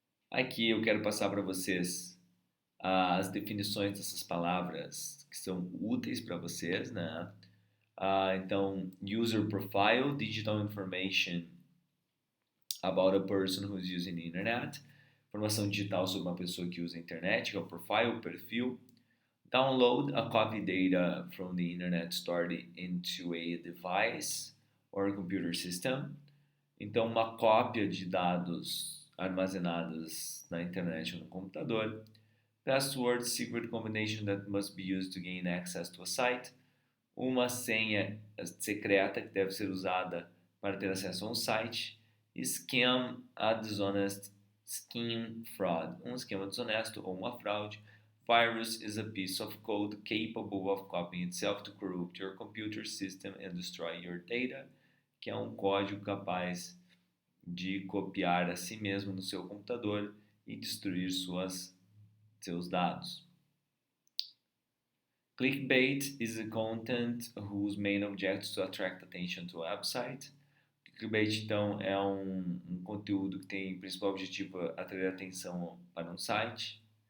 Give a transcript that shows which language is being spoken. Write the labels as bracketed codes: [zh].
[pt] Aqui eu quero passar para vocês as definições dessas palavras que são úteis para vocês, né? [en] Então, user profile, digital information about a person who's using the internet. [pt] Informação digital sobre uma pessoa que usa a internet, que é o profile, o perfil. [en] Download a copy data from the internet stored into a device or computer system. [pt] Então, uma cópia de dados armazenados na internet ou no computador. [en] Password, secret combination that must be used to gain access to a site. [pt] Uma senha secreta que deve ser usada para ter acesso a um site. [en] Scam, a dishonest scheme, fraud, [pt] um esquema desonesto ou uma fraude. [en] Virus is a piece of code capable of copying itself to corrupt your computer system and destroy your data, [pt] que é um código capaz de copiar a si mesmo no seu computador e destruir seus dados. [en] Clickbait is a content whose main object is to attract attention to a website. [pt] Clickbait, então, é um conteúdo que tem principal objetivo atrair atenção para um site.